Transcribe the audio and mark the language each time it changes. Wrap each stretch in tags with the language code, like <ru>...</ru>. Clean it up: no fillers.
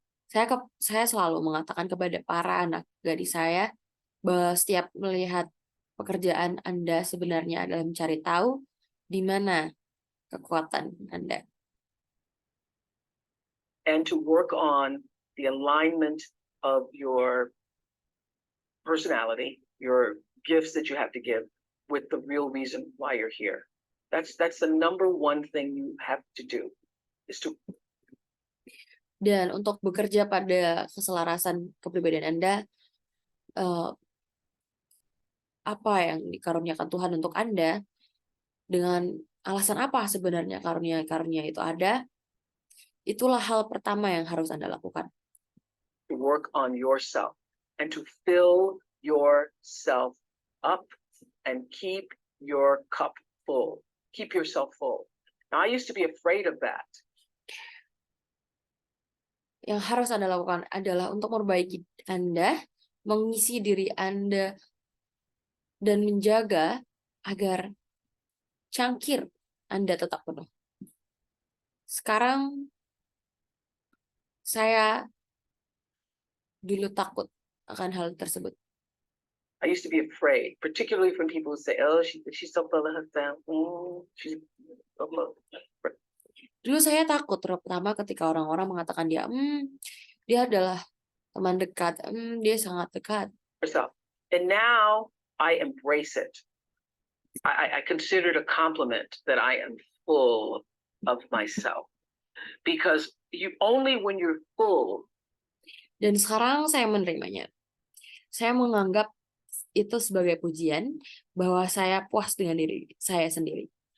<id>Saya selalu mengatakan kepada para anak gadis saya bahwa setiap melihat pekerjaan Anda sebenarnya adalah mencari tahu di mana kekuatan Anda.</id> <en>And to work on the alignment of your personality, your gifts that you have to give with the real reason why you're here. That's the number one thing you have to do is to.</en> <id>Dan untuk bekerja pada keselarasan kepribadian Anda, apa yang dikaruniakan Tuhan untuk Anda, dengan alasan apa sebenarnya karunia-karunia itu ada, itulah hal pertama yang harus Anda lakukan.</id> <en>To work on yourself and to fill yourself up and keep your cup full. Keep yourself full. Now, I used to be afraid of that.</en> <id>Yang harus Anda lakukan adalah untuk memperbaiki Anda, mengisi diri Anda, dan menjaga agar cangkir Anda tetap penuh. Sekarang saya dulu takut akan hal tersebut.</id> <en>I used to be afraid, particularly from people who say, "Oh, she's so full of herself." She's so full.</en> <id>Dulu saya takut, terutama ketika orang-orang mengatakan dia adalah teman dekat, dia sangat dekat.</id> <en>Herself. And now I embrace it. I consider it a compliment that I am full of myself, because only when you're full.</en> <id>Dan sekarang saya menerimanya. Saya menganggap itu sebagai pujian bahwa saya puas dengan diri saya sendiri.</id>